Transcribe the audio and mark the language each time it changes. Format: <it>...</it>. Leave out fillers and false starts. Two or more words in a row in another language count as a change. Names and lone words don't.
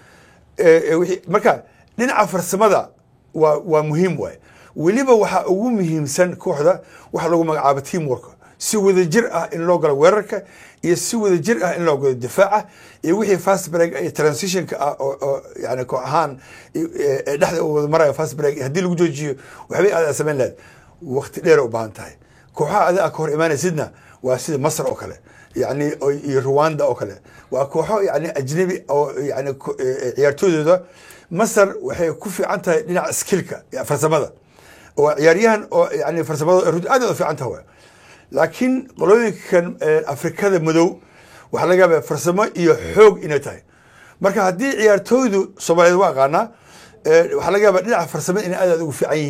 <so>marka dhinaca farsamada waa muhiim waaye weliba waxaa ugu muhiimsan kooxda waxa lagu magacaabo teamwork si wada jir ah in loo galo weerarka iyo si wada jir ah in loo galo difaaca iyo wixii</so> <en>fast break</en> <so>iyo transitionka ah oo yani koox ahaan dhexda wada maraya</so> <en>fast break</en> <so>haddii lagu joojiyo waxbay aad samayn lahayd waqti dheer u baahan tahay kooxaha adiga ka hor imaanaysidna waa sida Masar oo kale yani iyo Rwanda oo kale waa kooxo yani ajnabi oo yani ciyaartooydooda Masar waxay ku fiican tahay dhinaca skillka farsamada oo ciyaaryahan oo yani farsamada aad u fiican tahay laakiin qolooyinkan Afrikada madow waxa laga yaabaa farsamo iyo xoog inay tahay marka haddii ciyaartooydu Soomaaliyeed waa qaana waxa laga yaabaa dhinaca farsamada inay aad ugu fiican</so>